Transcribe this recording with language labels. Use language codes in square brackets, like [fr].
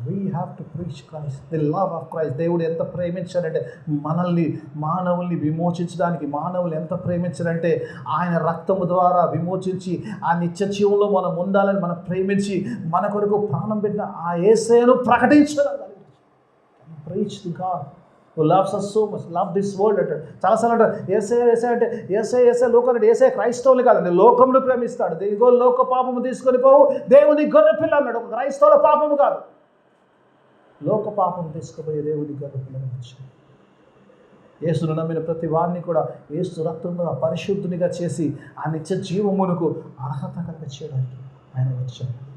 [en] We have to preach Christ, the love of Christ. [te] దేవుడు ఎంత ప్రేమించాడంటే మానవుల్ని విమోచించడానికి, మానవులు ఎంత ప్రేమించాడంటే ఆయన రక్తము ద్వారా విమోచించి ఆ నిత్య జీవంలో మనం ఉండాలని మనం ప్రేమించి మన కొరకు ప్రాణం పెట్టిన ఆ యేసయ్యను ప్రకటించడం. [en] preach the God who loves us so much, love this world [te] అంటాడు. చాలాసార్లు అంటారు యేసయ్య అంటే యేసయ్య లోకం అంటే యేసయ్య క్రైస్తవులు కాదండి, లోకంను ప్రేమిస్తాడు. ఇదిగో లోక పాపము తీసుకొని పోవు దేవుని గొర్రె పిల్ల అన్నాడు. ఒక క్రైస్తవుల పాపము కాదు, లోక పాపము తీసుకుపోయే దేవుని గొర్రె పిల్లని వచ్చాడు. యేసును నమ్మిన ప్రతి వారిని కూడా యేసు రక్తంలో పరిశుద్ధునిగా చేసి ఆ నిత్య జీవమునకు అర్హత కలిగ చేయడానికి ఆయన వచ్చాడు.